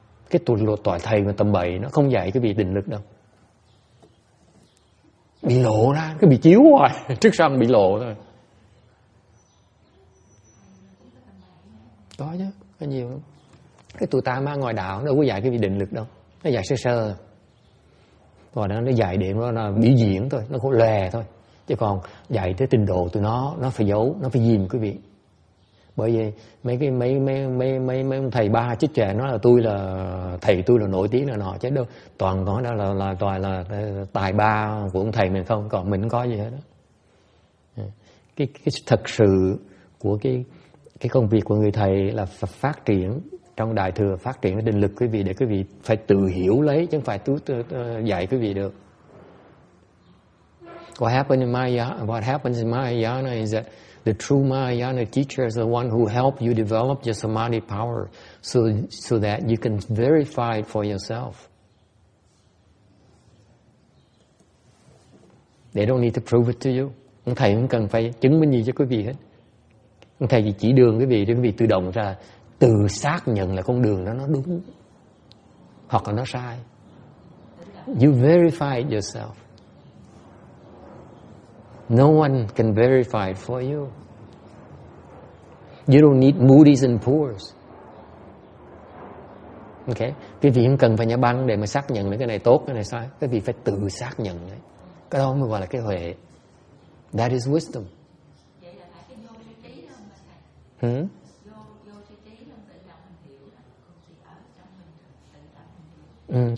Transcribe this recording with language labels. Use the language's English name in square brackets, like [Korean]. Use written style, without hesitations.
[Vietnamese] Cái tòa thầy mà tầm bậy nó không dạy cái việc định lực đâu. Bị lộ ra, cái bị chiếu hoài, trước sau bị lộ thôi. Có chứ, có nhiều lắm. Cái tụi ta mà ngoài đạo nó đâu có dạy cái việc định lực đâu. Nó dạy sơ sơ. Rồi đó nó dạy điểm đó là biểu diễn thôi, nó có lè thôi. Chứ còn dạy tới trình độ tụi nó phải giấu, nó phải dìm quý vị. Bởi vì mấy ông thầy ba chích chè nói là thầy tôi là nổi tiếng là nọ, chứ đâu toàn nói đó là tài ba của ông thầy mình không, còn mình không có gì hết đó. Cái thật sự của cái công việc của người thầy là phát triển trong đại thừa, phát triển cái định lực quý vị, để quý vị phải tự hiểu lấy, chứ không phải dạy quý vị được. [English] What happens in Mahayana is that the true Mahayana teacher is the one who help you develop your samadhi power, so that you can verify it for yourself. They don't need to prove it to you. [Vietnamese] Ông thầy không cần phải chứng minh gì cho quý vị hết. Ông thầy chỉ đường quý vị để quý vị tự động ra từ xác nhận là con đường đó nó đúng hoặc là nó sai. [English] You verify it yourself. No one can verify it for you. You don't need Moody's and Poor's. Okay? [Vietnamese] Quý vị không cần phải nhà băng để mà xác nhận là cái này tốt, cái này sai. Quý vị phải tự xác nhận đấy. Cái đó mới gọi là cái huệ. [English] That is wisdom. [Vietnamese] Vậy là phải cái vô tri trí đó mà thầy. Vô tri trí đó tự động mình hiểu là không chỉ ở trong mình tự động mình hiểu.